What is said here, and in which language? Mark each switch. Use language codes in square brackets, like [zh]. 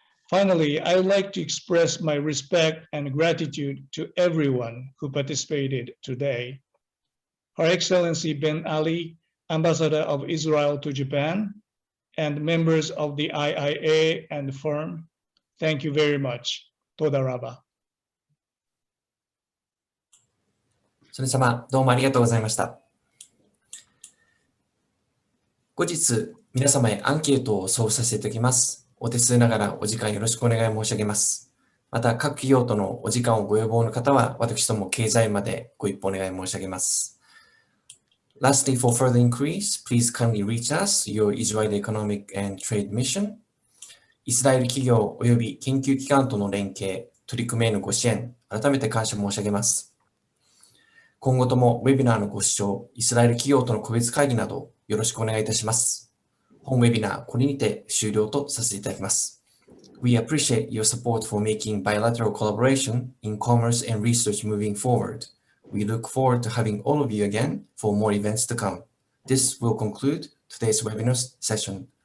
[en] Finally, I would like to express my respect and gratitude to everyone who participated today. Her Excellency Ben Ali, Ambassador of Israel to Japan, and members of the IIA and FIRM, thank you very much. [he] Toda Rabba. [ja] 曽根様、どうもありがとうございました。後日、皆様へアンケートを送付させていただきます。お手数ながらお時間よろしくお願い申し上げます。また、各企業とのお時間をご要望の方は、私ども経済までご一報お願い申し上げます。 [en] Lastly, for further inquiries, please kindly reach us, your Israeli Economic and Trade Mission. [ja] イスラエル企業及び研究機関との連携、取り組みへのご支援、改めて感謝申し上げます。今後ともウェビナーのご視聴、イスラエル企業との個別会議などよろしくお願いいたします。本ウェビナー、これにて終了とさせていただきます。 [en] We appreciate your support for making bilateral collaboration in commerce and research moving forward. We look forward to having all of you again for more events to come. This will conclude today's webinar session.